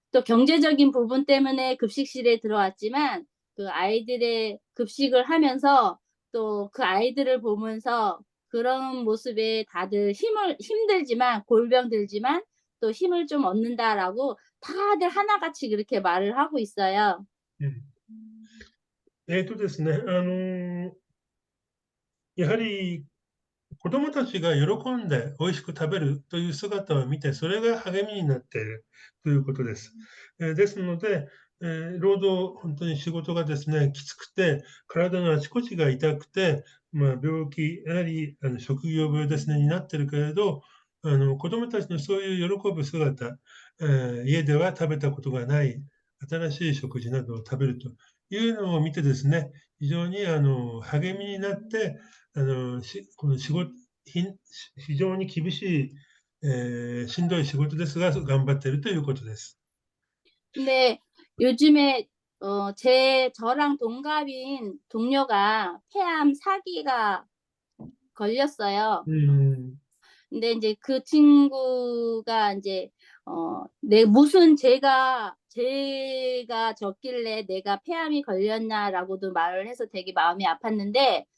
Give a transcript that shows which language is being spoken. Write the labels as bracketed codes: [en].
[ko] 또 경제적인 부분 때문에 급식실에 들어왔지만 그 아이들의 급식을 하면서 또 그 아이들을 보면서 그런 모습에 다들 힘들지만 골병 들지만 또 "힘을 좀 얻는다."라고 다들 하나같이 그렇게 말을 하고 있어요. うん。 [ja] ですね、やはり子供たちが喜んで美味しく食べるという姿を見て、それが励みになっているということです。ですので、労働、本当に仕事がですね、きつくて、体のあちこちが痛くて、まあ、病気やはり、職業病ですね、になってるけれど、子供たちのそういう喜ぶ姿、家では食べたことがない新しい食事などを食べるというのを見てですね、非常に励みになって、この非常に厳しい、しんどい仕事ですが、頑張っているということです。 [ko] 근데 요즘에 저랑 동갑인 동료가 폐암 4 기가 걸렸어요. うん、 근데 인제 그 친구가 인제 내 무슨 죄가 졌길래 '내가 폐암이 걸렸나.'라고도 말을 해서 되게 마음이 아팠는데,